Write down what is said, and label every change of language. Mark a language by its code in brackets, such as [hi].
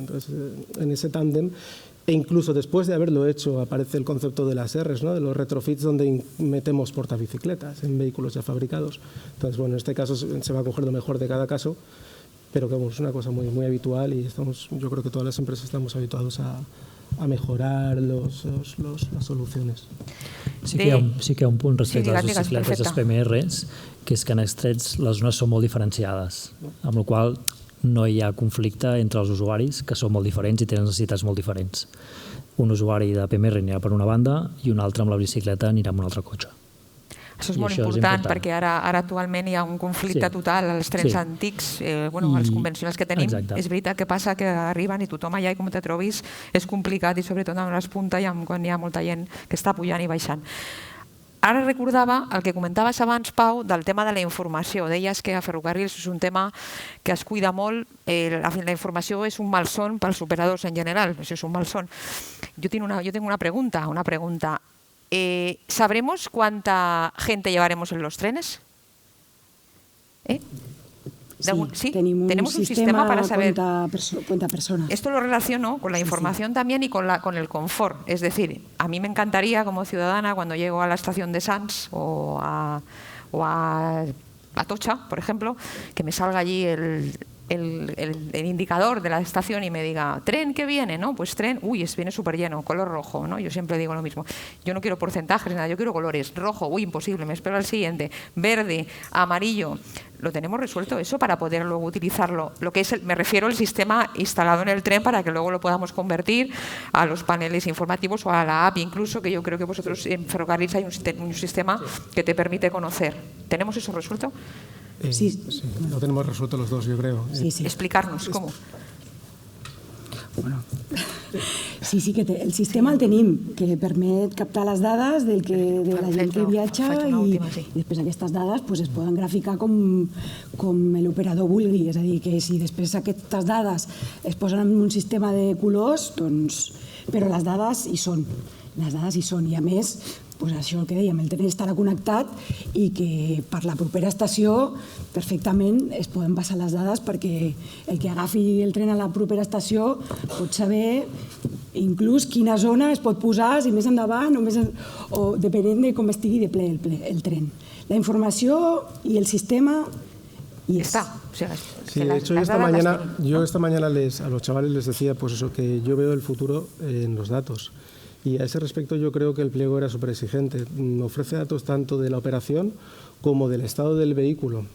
[es] Entonces, en ese tándem, e incluso después de haberlo hecho, aparece el concepto de las Rs, ¿no?, de los retrofits, donde metemos portabicicletas en vehículos ya fabricados. Entonces, bueno, en este caso se va a coger lo mejor de cada caso, pero que es una cosa muy, muy habitual y yo creo que todas las empresas estamos habituados a mejorar las soluciones. [ca] Sí que hi ha un punt respecte a les bicicletes, les PMRs, que és que en els trens les zones són molt diferenciades, amb la qual no hi ha conflicte entre els usuaris, que són molt diferents i tenen necessitats molt diferents. Un usuari de PMR anirà per una banda i un altre amb la bicicleta anirà amb un altre cotxe. Això és molt important, perquè ara actualment hi ha un conflicte total als trens antics, als convencionals que tenim. És veritat que passa que arriben i tothom allà, i com te trobis, és complicat, i sobretot en les puntes quan hi ha molta gent que està pujant i baixant. ara recordava el que comentaves abans, Pau, del tema de la informació. Deies que a ferrocarrils és un tema que es cuida molt. La informació és un malson pels operadors en general. Això és un malson. [es] Yo tengo una pregunta. ¿Sabremos cuánta gente llevaremos en los trenes? Sí, tenemos un sistema para saber cuánta personas. Esto lo relaciono con la información también y con el confort. Es decir, a mí me encantaría como ciudadana cuando llego a la estación de Sants o a Atocha, por ejemplo, que me salga allí el indicador de la estación y me diga, tren que viene, ¿no? Pues tren, viene súper lleno, color rojo, ¿no? Yo siempre digo lo mismo. Yo no quiero porcentajes, nada, yo quiero colores. Rojo, imposible, me espero al siguiente. Verde, amarillo. ¿Lo tenemos resuelto eso para poder luego utilizarlo? Lo que es, me refiero al sistema instalado en el tren para que luego lo podamos convertir a los paneles informativos o a la app incluso, que yo creo que vosotros en ferrocarriles hay un sistema que te permite conocer. ¿Tenemos eso resuelto? Sí, lo tenemos resuelto los dos, yo creo. Sí. Explicarnos cómo. [ca] Bueno, sí, que el sistema el tenim, que permet captar les dades de la gent que viatja i després aquestes dades es poden graficar com l'operador vulgui. És a dir, que si després aquestes dades es posen en un sistema de colors, doncs... Però les dades hi són. I a més, això el que dèiem, el tren estarà connectat i que per la propera estació perfectament es poden passar les dades perquè el que agafi el tren a la propera estació pot saber inclús quina zona es pot posar, si més endavant o depenent de com estigui de ple el tren. La informació i el sistema [es] y está. Sí, de hecho yo esta mañana a los chavales les decía pues eso, que yo veo el futuro en los datos. Y a ese respecto yo creo que el pliego era súper exigente. Ofrece datos tanto de la operación como del estado del vehículo.